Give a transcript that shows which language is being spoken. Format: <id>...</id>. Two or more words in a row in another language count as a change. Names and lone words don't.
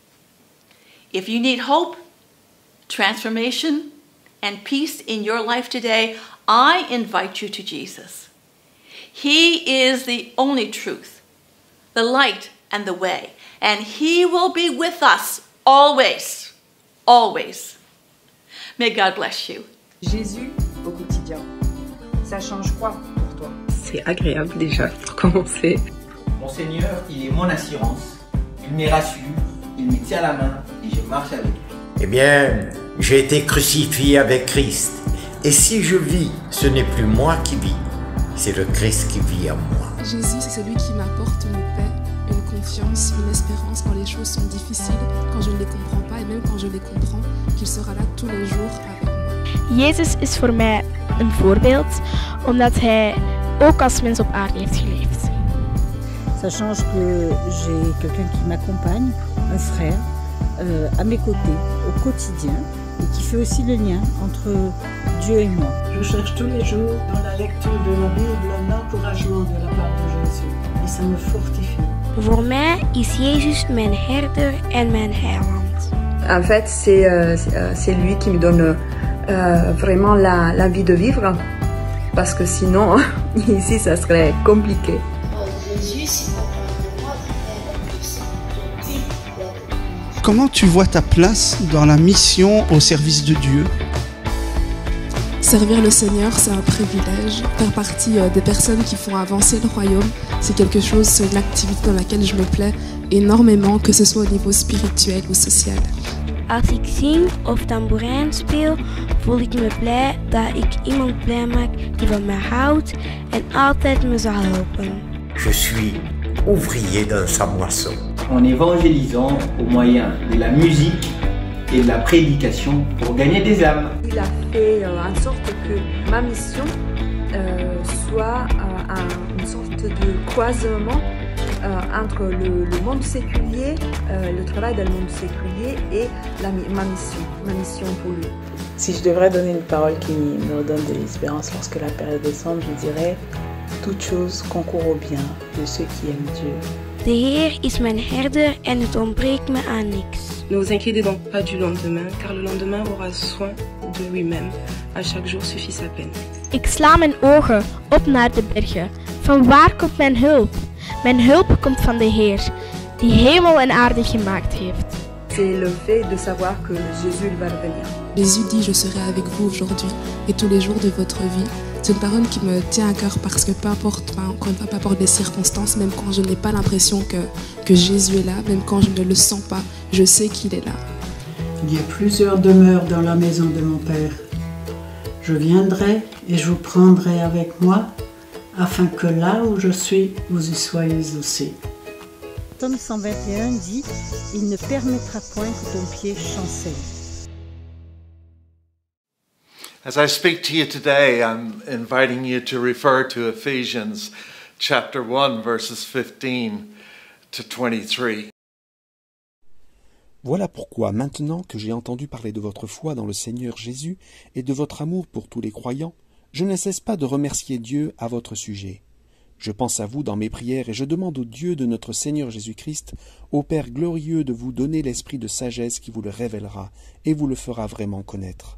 <en>If you need hope, transformation, and peace in your life today, I invite you to Jesus. He is the only truth, the light, and the way, and he will be with us always, always. May God bless you.</en> <fr>Jésus au quotidien, ça change quoi pour toi? C'est agréable déjà pour commencer. Mon Seigneur, il est mon assurance, il me rassure, il me tient la main et je marche avec lui. Eh bien, j'ai été crucifié avec Christ. Et si je vis, ce n'est plus moi qui vis, c'est le Christ qui vit en moi. Jésus, c'est celui qui m'apporte une paix, une confiance, une espérance quand les choses sont difficiles, quand je ne les comprends pas et même quand je les comprends, qu'il sera là tous les jours avec moi.</fr> <nl>Jezus is voor mij een voorbeeld, omdat hij ook als mens op aarde heeft geleefd.</nl> <fr>Ça change que j'ai quelqu'un qui m'accompagne, un frère, à mes côtés, au quotidien, et qui fait aussi le lien entre Dieu et moi. Je cherche tous les jours, dans la lecture de la Bible, un encouragement de la part de Jésus. Et ça me fortifie.</fr> <nl>Voor mij is Jezus mijn herder en mijn heiland.</nl> <fr>En fait, c'est lui qui me donne vraiment la vie de vivre. Parce que sinon, ici, ça serait compliqué. Jésus, c'est pour moi comment tu vois ta place dans la mission au service de Dieu? Servir le Seigneur, c'est un privilège. Faire partie des personnes qui font avancer le royaume, c'est quelque chose, c'est une activité dans laquelle je me plais énormément, que ce soit au niveau spirituel ou social.</fr> <nl>Als ik zing of tamboerijn speel, voel ik me blij dat ik iemand blij maak die van mij houdt en altijd me zal helpen.</nl> <fr>Je suis ouvrier dans sa moisson. En évangélisant au moyen de la musique et de la prédication pour gagner des âmes. Il a fait en sorte que ma mission soit une sorte de croisement entre le monde séculier, le travail dans le monde séculier et ma mission pour lui. Si je devrais donner une parole qui me redonne de l'espérance lorsque la période est sombre, je dirais « Toute chose concourt au bien de ceux qui aiment Dieu ».</fr> <nl>De Heer is mijn herder en het ontbreekt me aan niks.</nl> <fr>Ne vous inquiétez donc pas du lendemain, car le lendemain aura soin de lui-même. À chaque jour suffit sa peine.</fr> <nl>Ik sla mijn ogen op naar de bergen. Van waar komt mijn hulp? Mijn hulp komt van de Heer, die hemel en aarde gemaakt heeft.</nl> <fr>C'est le fait de savoir que Jésus va revenir. Jésus dit « Je serai avec vous aujourd'hui et tous les jours de votre vie ». C'est une parole qui me tient à cœur parce que peu importe les circonstances, même quand je n'ai pas l'impression que Jésus est là, même quand je ne le sens pas, je sais qu'il est là. Il y a plusieurs demeures dans la maison de mon Père. Je viendrai et je vous prendrai avec moi, afin que là où je suis, vous y soyez aussi. Psaume 121 dit « Il ne permettra point que ton pied chancelle ».</fr> <en>As I speak to you today, I'm inviting you to refer to Ephesians chapter 1, verses 15 to 23.</en> <fr>Voilà pourquoi, maintenant que j'ai entendu parler de votre foi dans le Seigneur Jésus et de votre amour pour tous les croyants, je ne cesse pas de remercier Dieu à votre sujet. Je pense à vous dans mes prières et je demande au Dieu de notre Seigneur Jésus-Christ, au Père glorieux, de vous donner l'esprit de sagesse qui vous le révélera et vous le fera vraiment connaître.</fr>